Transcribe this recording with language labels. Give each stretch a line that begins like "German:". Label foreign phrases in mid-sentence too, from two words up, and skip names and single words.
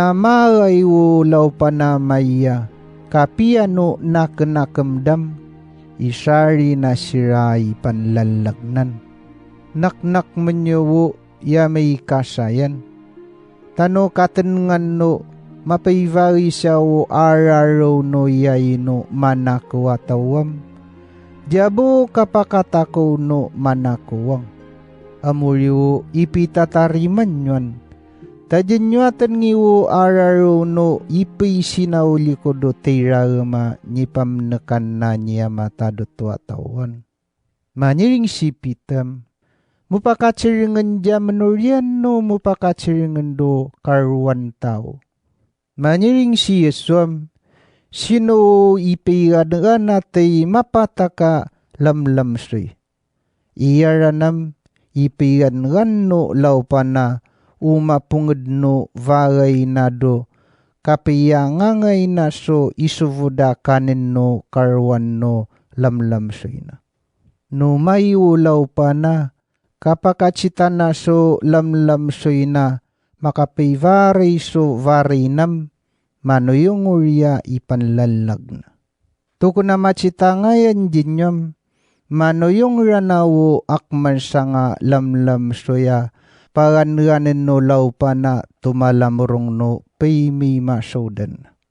Yami: Tanamagay laupana maya. Kapiano nakenakamdam, isari na siray panlalagnan. Naknak manyo ya may kasayan. Tano katengan no mapaivari siya o araro no yay no manakuatawam. Diabo kapakatako no manakuwang. Amuriwo ipitatariman yun. Tadyan nyo atan ngiwo araro no ipay sinauli ko do teirarama nipamnakan na niya matado tuatawan. Maniring sipitam. Mupakatsiringan dya manurian no mupakatsiringan do karuan tao. Maniring si Yeswam, sino ipiradan natay mapataka lamlamsoy. Iyaranam ipiradan no laupan na umapungad no varay na do kapiyangangay na so isuvuda kanin no karuan no lamlamsoy na. No may ulaw pa na kapakatsitan na so lamlamsoy na makapayvaray so varinam manoyong urya ipanlalag na. Tuko na matsitangayan dinyam manoyong ranawo akman sa nga lamlamsoya paranranin no law pa na tumalamurong no paymi masodan.